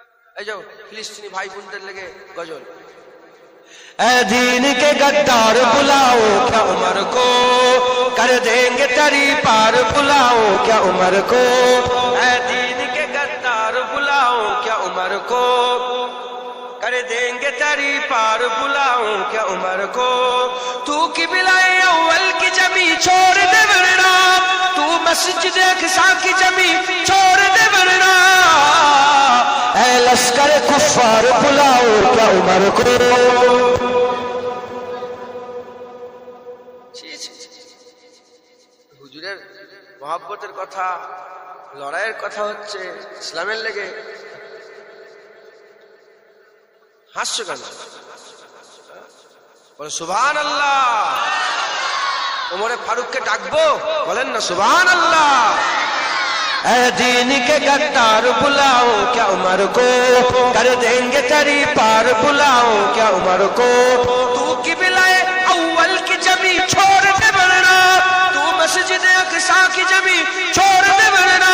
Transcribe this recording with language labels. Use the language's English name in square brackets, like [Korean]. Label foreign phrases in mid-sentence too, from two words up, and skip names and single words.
[Bangla] এই যাও ফিলিস্তিনি ভাই বোনদের লেগে গজল। [Urdu] اے دین کے غدار بلاؤ کیا عمر کو کر دیں گے تری پار بلاؤ کیا عمر کو اے دین کے غدار بلاؤ کیا عمر کو کر دیں گے تری پار بلاؤ کیا عمر کو تو قبلہ اول کی جمی چھوڑ دے ورنہ تو مسجد اقصی کی جمی چھوڑ دے ورنہ اے لشکر کفار بلاؤ کیا عمر کو [Bangla] হুজুরের মহব্বতের কথা লড়াইয়ের কথা হচ্ছে ইসলামের লেগে হাসছো কেন? বলে সুবহানাল্লাহ। ওমরে ফারুককে ডাকবো, বলেন না সুবহানাল্লাহ। [Urdu] اے دین کے غدار بلاؤ کیا عمر کو کر دیں گے تری پار بلاؤ کیا عمر کو تو قبلہ اول کی جمی چھوڑ دے ورنہ تو مسجد اقصی کی جمی چھوڑ دے ورنہ